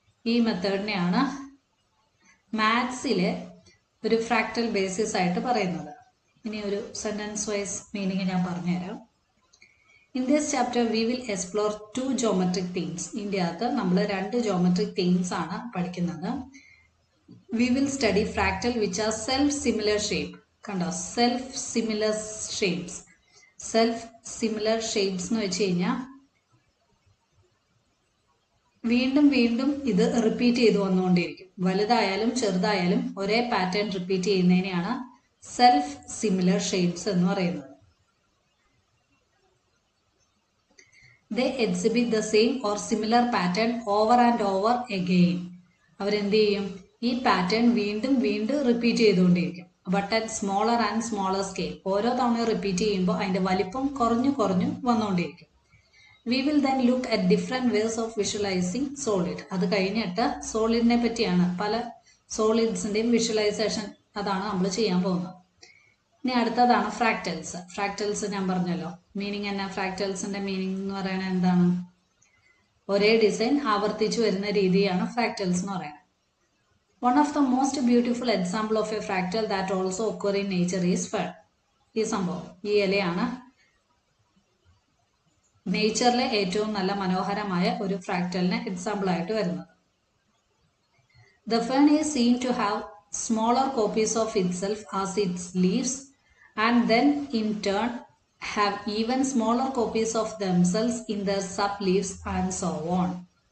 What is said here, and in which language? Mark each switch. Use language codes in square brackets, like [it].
[ml] ഈ മെത്തേഡിനെയാണ് മാത്സിലെ ഒരു fractal basis ആയിട്ട് പറയുന്നത്. ഇനി ഒരു സെന്റൻസ് വൈസ് മീനിങ് ഞാൻ പറഞ്ഞുതരാം. [en] In this chapter, we will explore 2 geometric themes. [ml] ഇതിൻ്റെ അകത്ത് നമ്മൾ 2 geometric themes ആണ് പഠിക്കുന്നത്. [en] We will study fractal which are self-similar shape. കണ്ടോ, self-similar shapes. [ml] Self-similar shapes എന്ന് വെച്ച് കഴിഞ്ഞാൽ വീണ്ടും വീണ്ടും ഇത് റിപ്പീറ്റ് ചെയ്ത് വന്നുകൊണ്ടിരിക്കും. വലുതായാലും ചെറുതായാലും ഒരേ pattern repeat ചെയ്യുന്നതിനെയാണ് self similar shapes എന്ന് പറയുന്നത്. [en] They exhibit the same or similar pattern over and over again. [ml] അവരെന്ത് ചെയ്യും, ഈ പാറ്റേൺ വീണ്ടും വീണ്ടും റിപ്പീറ്റ് ചെയ്തുകൊണ്ടിരിക്കും. [en] But at smaller and smaller scale. [ml] ഓരോ തവണ റിപ്പീറ്റ് ചെയ്യുമ്പോൾ അതിന്റെ വലിപ്പം കുറഞ്ഞു കുറഞ്ഞു വന്നുകൊണ്ടിരിക്കും. [en] We will then look at different ways of visualizing solid. [ml] അത് കഴിഞ്ഞിട്ട് സോളിഡിനെ പറ്റിയാണ്, പല സോളിഡ്സിന്റെയും വിഷ്വലൈസേഷൻ അതാണ് നമ്മൾ ചെയ്യാൻ പോകുന്നത്. ഇനി അടുത്തതാണ് ഫ്രാക്ടൽസ്. ഫ്രാക്ടൽസ് ഞാൻ പറഞ്ഞല്ലോ മീനിങ് എന്നാ. ഫ്രാക്ടൽസിന്റെ മീനിങ് എന്ന് പറയുന്നത് എന്താണ്? ഒരേ ഡിസൈൻ ആവർത്തിച്ചു വരുന്ന രീതിയാണ് ഫ്രാക്ടൽസ് എന്ന് പറയുന്നത്. [en] One of the most beautiful example of a fractal that also occur in nature is fern. [ml] ഈ സംഭവം, ഈ ഇലയാണ് നേച്ചറിലെ ഏറ്റവും നല്ല മനോഹരമായ ഒരു ഫ്രാക്ടലിന് എക്സാമ്പിൾ ആയിട്ട് വരുന്നത്. [en] The fern is seen to have smaller copies of itself as its leaves, and then in turn have even smaller copies of themselves in their sub-leaves and so on.